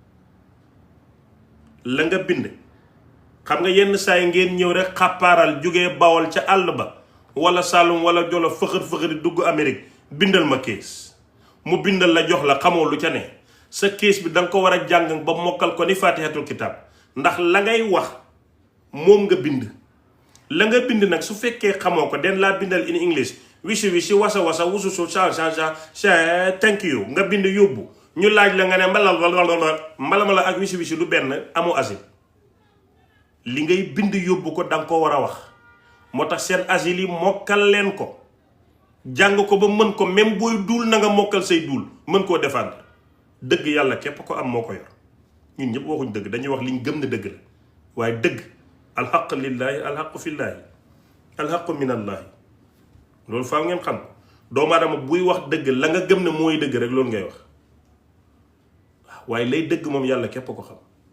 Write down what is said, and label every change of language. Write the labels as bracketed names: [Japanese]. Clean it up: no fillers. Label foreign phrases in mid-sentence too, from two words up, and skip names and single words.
[Wolof] la nga bind xam nga yenn saa yi ngeen ñëw rek xàppaaral jógee Bawol ca àll ba wala Saalum wala Jolof fëxër dugg Amérique bindal ma kees mu bindal la jox la xamoo lu ca ne sa kees bi da nga ko war a jàng ba mokkal ko ni Faatihatul Kitaab ndax la ngay wax moom nga bind la nga bind nag su fekkee xamoo ko den laa bindal [English] in English wisi wasa wususu [Wolof] sa [English] thank you [Wolof] nga bind yóbbu ñu laaj la nga ne mbala ak wisi du benn amu asile li ngay bind yóbbu ko danga ko war a wax moo tax seen asile yi mokkal leen ko jàng ko ba mën ko même booy duul na nga mokkal say duul mën koo défendre dëgg yàlla képp ko am moo ko yor ñun ñëpp waxuñ dëgg dañuy wax liñ gëm ne dëgg la waaye dëgg [Arabic] الحق لله الحق في الله الحق من الله [Wolof] loolu faaw ngeen xam doomu aadama buy wax dëgg la nga gëm ne mooy dëgg rek loolu ngay wax waaw waaye lay dëgg moom yàlla képp ko xam